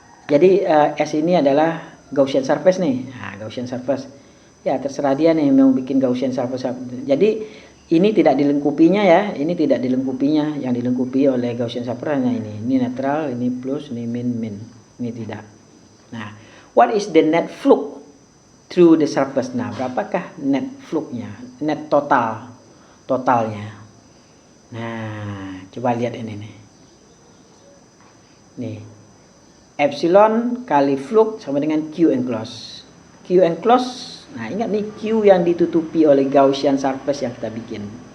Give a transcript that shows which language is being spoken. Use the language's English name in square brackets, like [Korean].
[Indonesian] Jadi S ini adalah Gaussian surface nih. Nah, Gaussian surface. Ya, terserah dia nih mau bikin Gaussian surface. Jadi ini tidak dilengkupinya ya, ini tidak dilengkupinya. Yang dilengkupi oleh Gaussian surface hanya ini. Ini netral, ini plus, ini min. Ini tidak. [English] Nah, what is the net flux through the surface? [Indonesian] Nah, berapakah net fluxnya? Net totalnya. Nah, coba lihat ini nih. Nih. Epsilon kali flux sama dengan Q enclose. Q enclose, nah ingat nih Q yang ditutupi oleh Gaussian surface yang kita bikin.